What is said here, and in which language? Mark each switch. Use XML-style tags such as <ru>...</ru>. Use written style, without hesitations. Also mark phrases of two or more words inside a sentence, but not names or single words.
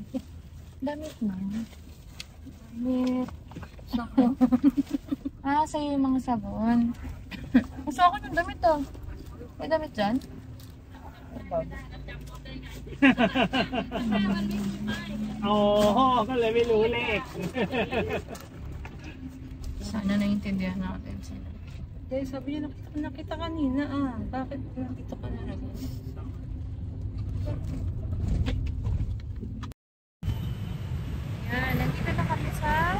<tl>Damit mo. Damit. Sabon. Sa'yo yung mga sabon. Gusto ako ng damit oh. May damit dyan? Oo,</tl> <th>ก็เลยไม่รู้เลข</th> <tl>Sana naiintindihan natin sila. Kaya sabi niya, nakita kanina ah. Bakit nakita ka na rin? Yan, nandito na kami sa...</tl>